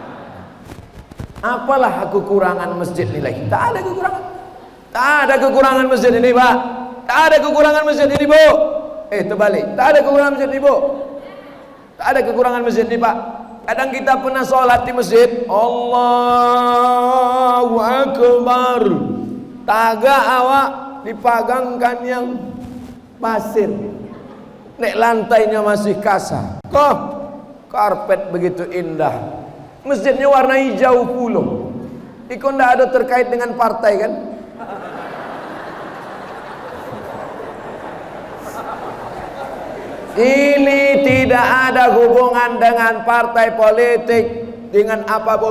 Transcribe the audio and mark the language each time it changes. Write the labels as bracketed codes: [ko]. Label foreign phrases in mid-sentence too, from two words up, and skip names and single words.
[id] Apalah kekurangan masjid nilai? Tak ada kekurangan. Tak ada kekurangan masjid ini, Pak. Tak ada kekurangan masjid ini, Bu. Terbalik. Tak ada kekurangan masjid ini, Bu. Tak ada kekurangan masjid ini, Pak. Kadang kita pernah sholat di masjid, [ar] Allahu Akbar, [min] tagak awak dipagangkan yang pasir, nek lantainya masih kasar. [id] Kok karpet begitu indah, masjidnya warna hijau puluh. [min] Iko ndak ada [id] terkait dengan partai kan? Ini tidak ada hubungan dengan partai politik, dengan apapun.